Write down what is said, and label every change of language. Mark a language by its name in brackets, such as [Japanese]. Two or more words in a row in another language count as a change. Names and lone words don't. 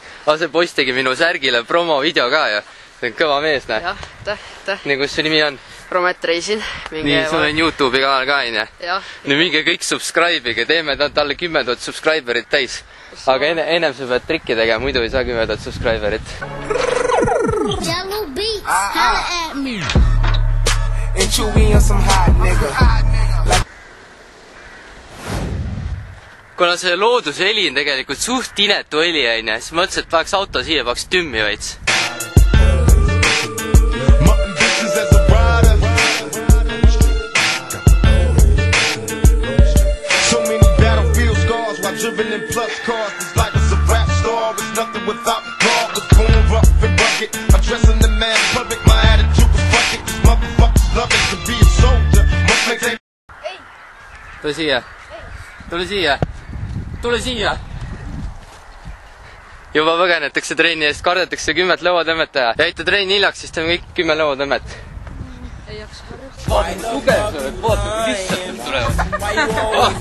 [Estonian] See poiss tegi minu särgile promo video ka ja see on kõva mees, näe. Jah, täh. Nii, kus su nimi on? Promet reisin. Nii, sul on YouTube'i kanal ka, on ja? Jah. Nüüd minge kõik subscribe'ige, teeme talle 10 000 subscriberit täis. Aga ennem sa pead trikki tegema, muidu ei saa 10 000 subscriberit. [English] Jello Beats, holla at me. And Chewy on some hot nigga. Kuna see looduse heli on tegelikult suht inetu heli, on ja? Siis mõtlesin, et paneks auto siia, paneks tümmi veits. Driven in plus cars, this life is a rap star. It's nothing without God. Was born rough and rugged. I'm dressing the man public. My attitude was fuck it. These motherfuckers love it to be a soldier. Must make they... [Estonian] Tule siia. Tule siia. Tule siia. Juba põgenetakse trenni eest, kardetakse 10 lõuatõmmet teha. Jäite trenni hiljaks, siis teeme kõik 10 lõuatõmmet. Ei jaksa harjutada. Vaata, tugev sa oled, vaata, kui lihtsalt need tulevad.